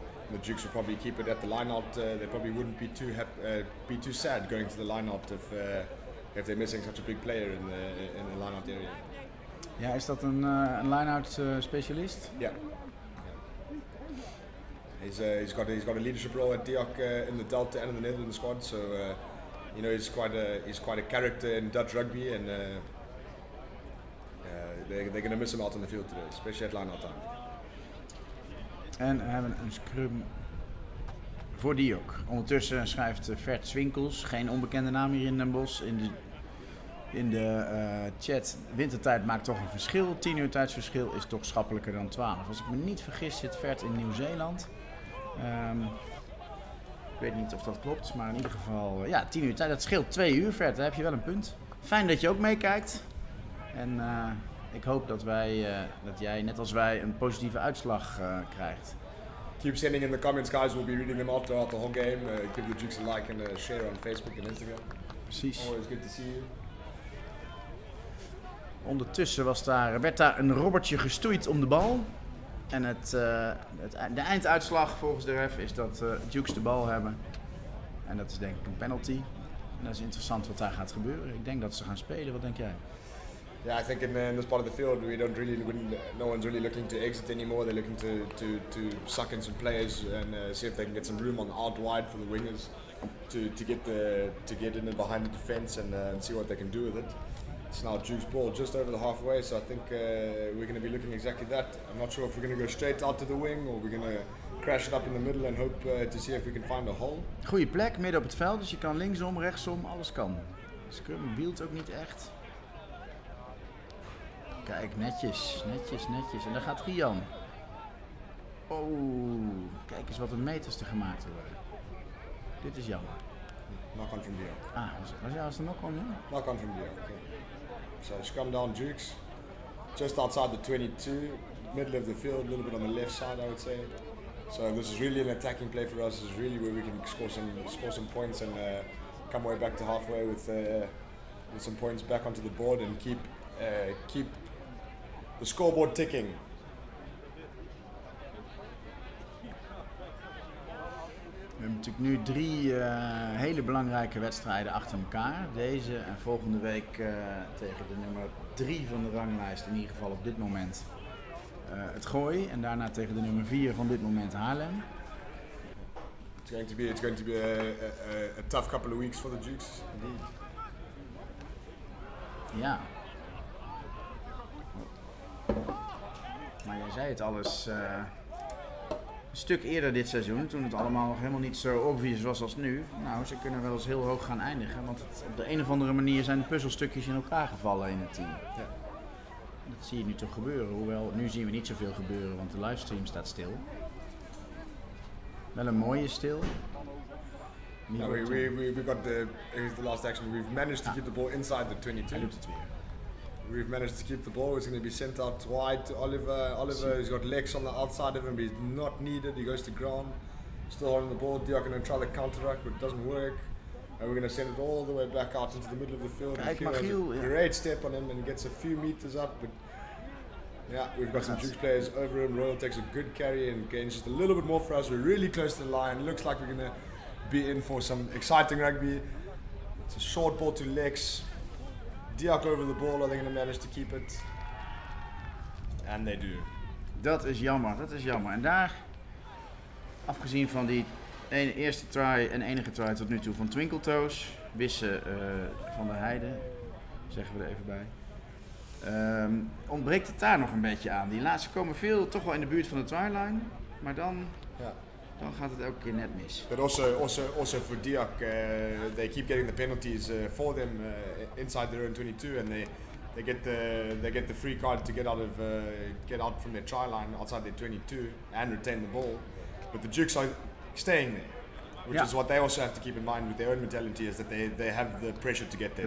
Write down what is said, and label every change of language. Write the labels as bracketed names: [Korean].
[English] The Dukes would probably keep it at the line-out. They probably wouldn't be too sad going to the line-out if they're missing such a big player in the line-out area. [Dutch] Ja, is dat een line-out specialist? [English] Yeah. He's got a leadership role at Diok in the Delta and in the Netherlands squad. So he's quite a character in Dutch rugby, and they're going to miss him out on the field today, especially at line-out time. [Dutch] En we hebben een scrum voor Diok. Ondertussen schrijft Vert Swinkels, geen onbekende naam hier in Den Bosch, in de chat. Wintertijd maakt toch een verschil. 10 uur tijdsverschil is toch schappelijker dan 12. Als ik me niet vergis zit Vert in Nieuw-Zeeland. Ik weet niet of dat klopt, maar in ieder geval 10 uur tijd. Dat scheelt 2 uur, Vert. Daar heb je wel een punt. Fijn dat je ook meekijkt. En ik hoop dat jij, net als wij, een positieve uitslag krijgt. [English] Keep sending in the comments, guys. We'll be reading them out throughout the whole game. Give the Dukes a like and a share on Facebook and Instagram. [Dutch] Precies. [English] Always good to see you. [Dutch] Ondertussen werd daar een robbertje gestoeid om de bal. En de einduitslag volgens de ref is dat Dukes de bal hebben. En dat is denk ik een penalty. En dat is interessant wat daar gaat gebeuren. Ik denk dat ze gaan spelen. Wat denk jij? [English] Yeah, I think in this part of the field no one's really looking to exit anymore. They're looking to suck in some players and see if they can get some room out wide for the wingers to get in and behind the defence and see what they can do with it. It's now Duke's ball just over the halfway, so I think we're going to be looking exactly that. I'm not sure if we're going to go straight out to the wing or we're going to crash it up in the middle and hope to see if we can find a hole. [Dutch] Goeie plek, midden op het veld, dus je kan linksom, rechtsom, alles kan. Scrum wielt ook niet echt. Kijk, netjes. En daar gaat Rian. Oh, kijk eens wat een meters er gemaakt worden. Dit is jammer. [English] Knock on from Diok. [Dutch] Was er knock on? Hè? [English] Knock on from Diok. Okay. So scrum down Dukes, just outside the 22, middle of the field, a little bit on the left side, I would say. So this is really an attacking play for us. This is really where we can score some points and come way back to halfway with some points back onto the board and keep the scoreboard ticking. [Dutch] We hebben natuurlijk nu 3 hele belangrijke wedstrijden achter elkaar. Deze en volgende week tegen de nummer 3 van de ranglijst, in ieder geval op dit moment het Gooi. En daarna tegen de nummer 4 van dit moment Haarlem. [English] It's going to be a tough couple of weeks for the Dukes. Indeed. [Dutch] Ja. Maar jij zei het alles een stuk eerder dit seizoen, toen het allemaal nog helemaal niet zo obvious was als nu. Nou, ze kunnen wel eens heel hoog gaan eindigen, want op de een of andere manier zijn de puzzelstukjes in elkaar gevallen in het team. Ja. Dat zie je nu toch gebeuren, hoewel nu zien we niet zoveel gebeuren, want de livestream staat stil. Wel een mooie stil. [English] We got here's the last action. We've managed to keep the ball inside the 22. [Dutch] Hij doet het weer. [English] We've managed to keep the ball. It's going to be sent out wide to Oliver. Oliver has got legs on the outside of him, but he's not needed. He goes to ground, still holding the ball. Diok going to try the counteract, but it doesn't work. And we're going to send it all the way back out into the middle of the field. [Dutch] Kijk, [English] Michiel has a great step on him and gets a few meters up, but yeah, we've got some Dukes players over him. Royal takes a good carry and gains just a little bit more for us. We're really close to the line. Looks like we're going to be in for some exciting rugby. It's a short ball to Lex. Diok over the ball, are they going to manage to keep it? And they do. [Dutch] Dat is jammer. En daar, afgezien van die eerste try en enige try tot nu toe van Twinkletoes, Wisse van der Heijden, zeggen we er even bij, ontbreekt het daar nog een beetje aan. Die laatste komen veel toch wel in de buurt van de tryline, maar dan gaat het elke keer net mis. [English] But also for Diok, they keep getting the penalties for them inside their own 22, and they get the free card to get out from their try line outside their 22 and retain the ball. But the Dukes are staying there, which is what they also have to keep in mind with their own mentality, is that they have the pressure to get there.